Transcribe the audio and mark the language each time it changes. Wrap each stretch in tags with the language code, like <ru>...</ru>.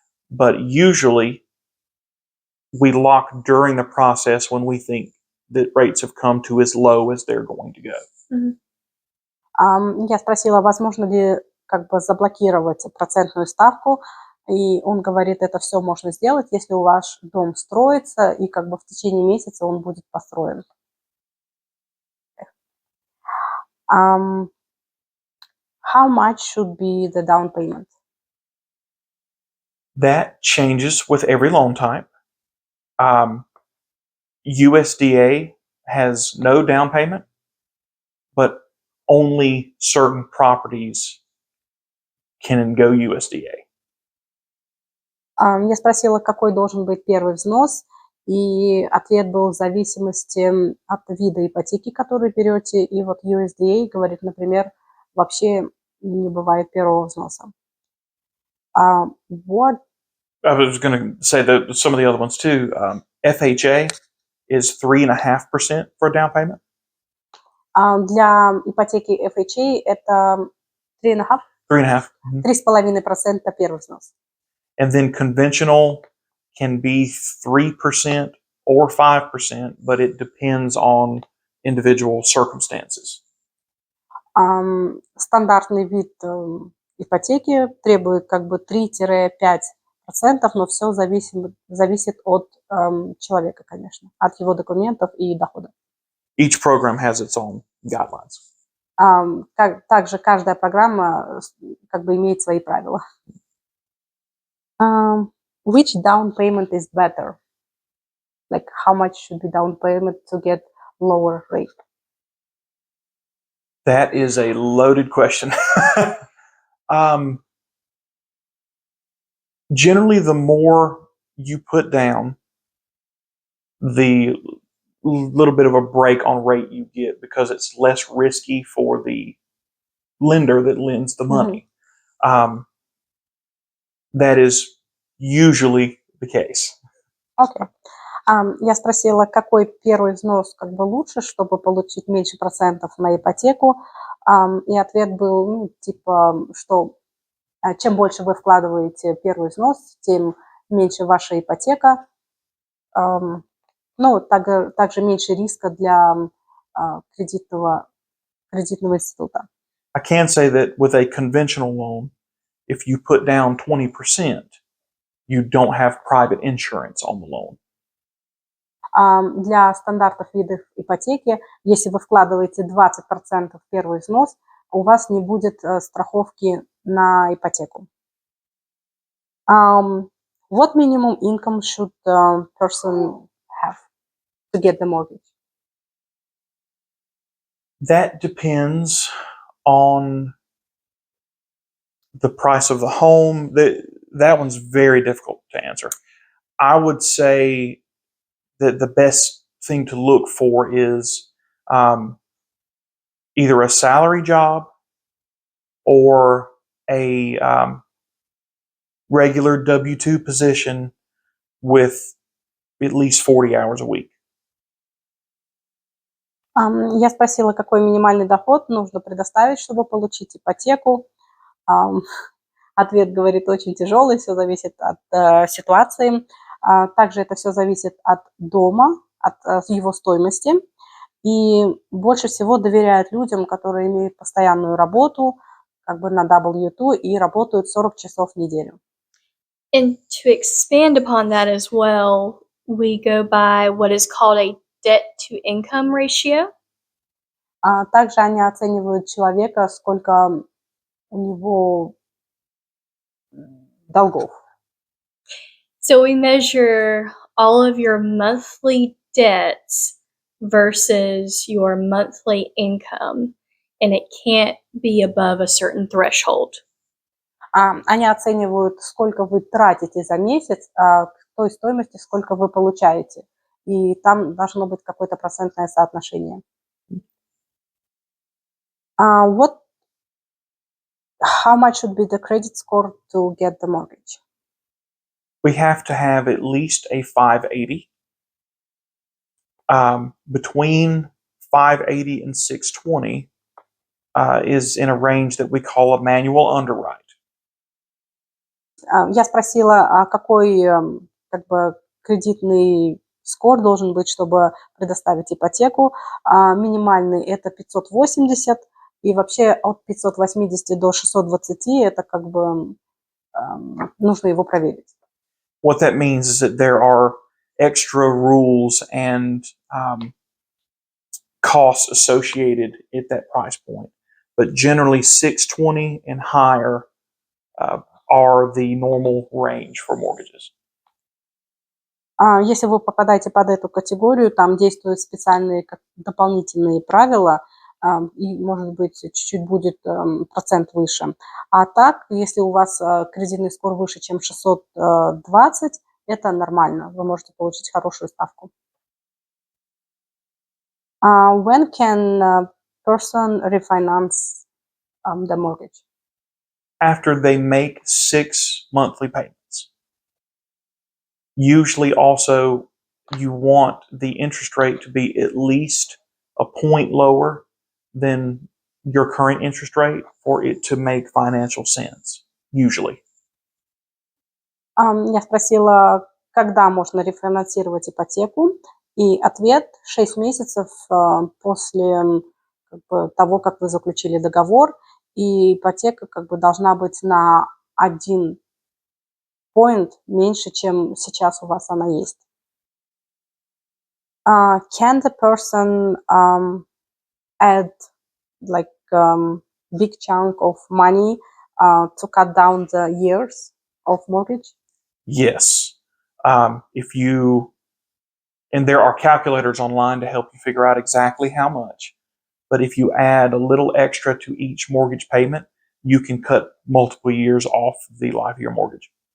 <en>But usually we lock during the process when we think that rates have come to as low as they're going to go.</en> <ru>Я спросила, возможно ли как бы заблокировать процентную ставку, и он говорит, это все можно сделать, если у вас дом строится, и как бы в течение месяца он будет построен.</ru> <en>How much should be the down payment? That changes with every loan type. USDA has no down payment, but only certain properties can go USDA.</en> <ru>Я спросила, какой должен быть первый взнос, и ответ был в зависимости от вида ипотеки, которую берете, и вот USDA говорит, например, вообще не бывает первого взноса.</ru> <en>What I was going to say that some of the other ones too. FHA is 3.5% for a down payment.</en> <ru>Для ипотеки FHA это 3,5%?</ru> <en>3.5%.</en> <ru>3,5% первый взнос.</ru> <en>And then conventional can be 3% or 5%, but it depends on individual circumstances.</en> <ru>Стандартный вид ипотеки требует как бы 3-5%, но все зависит от человека, конечно, от его документов и дохода.</ru> <en>Each program has its own guidelines.</en> <ru>Также каждая программа как бы имеет свои правила.</ru> <en>Which down payment is better? Like how much should be down payment to get lower rate? That is a loaded question. Generally, the more you put down, the little bit of a break on rate you get because it's less risky for the lender that lends the money. That is usually the case. Okay.</en> <ru>Я спросила, какой первый взнос как бы лучше, чтобы получить меньше процентов на ипотеку, и ответ был, типа, что чем больше вы вкладываете первый взнос, тем меньше ваша ипотека, также меньше риска для кредитного института.</ru> <en>I can say that with a conventional loan, if you put down 20%, you don't have private insurance on the loan.</en> <ru>Для стандартных видов ипотеки, если вы вкладываете 20% первый взнос, у вас не будет страховки на ипотеку.</ru> <en>What minimum income should the person have to get the mortgage? That depends on the price of the home. That one's very difficult to answer. I would say that the best thing to look for is either a salary job or a regular W-2 position with at least 40 hours a week.</en> <ru>Я спросила, какой минимальный доход нужно предоставить, чтобы получить ипотеку. Ам, Ответ говорит очень тяжелый, все зависит от ситуации. Также это все зависит от дома, от его стоимости. И больше всего доверяют людям, которые имеют постоянную работу, как бы на W2 и работают 40 часов в неделю.</ru> <en>And to expand upon that as well, we go by what is called a debt to income ratio.</en> <ru>Также они оценивают человека, сколько у него долгов.</ru> <en>So we measure all of your monthly debts versus your monthly income, and it can't be above a certain threshold.</en> <ru>Они оценивают, сколько вы тратите за месяц, к той стоимости, сколько вы получаете. И там должно быть какое-то процентное соотношение.</ru> <en>How much should be the credit score to get the mortgage? We have to have at least a 580. Between 580 and 620 is in a range that we call a manual underwrite.</en> <ru>Я спросила, какой как бы кредитный скор должен быть, чтобы предоставить ипотеку. Минимальный это 580, и вообще от 580 до 620 это как бы нужно его проверить.</ru> <en>What that means is that there are extra rules and costs associated at that price point. But generally 620 and higher are the normal range for mortgages.</en> <ru>Если вы попадаете под эту категорию, там действуют специальные дополнительные правила, и, может быть, чуть-чуть будет процент выше. А так, если у вас кредитный скор выше, чем 620, это нормально, вы можете получить хорошую ставку.</ru> <en>When can a person refinance the mortgage? After they make 6 monthly payments. Usually also you want the interest rate to be at least a point lower than your current interest rate for it to make financial sense, usually.</en> <ru>Я спросила, когда можно рефинансировать ипотеку, и ответ 6 месяцев после того, как вы заключили договор, и ипотека как бы должна быть на 1 point меньше, чем сейчас у вас она есть.</ru> <en>Can the person add like big chunk of money to cut down the years of mortgage? Yes. If you, and there are calculators online to help you figure out exactly how much, but if you add a little extra to each mortgage payment, you can cut multiple years off the life of your mortgage.</en>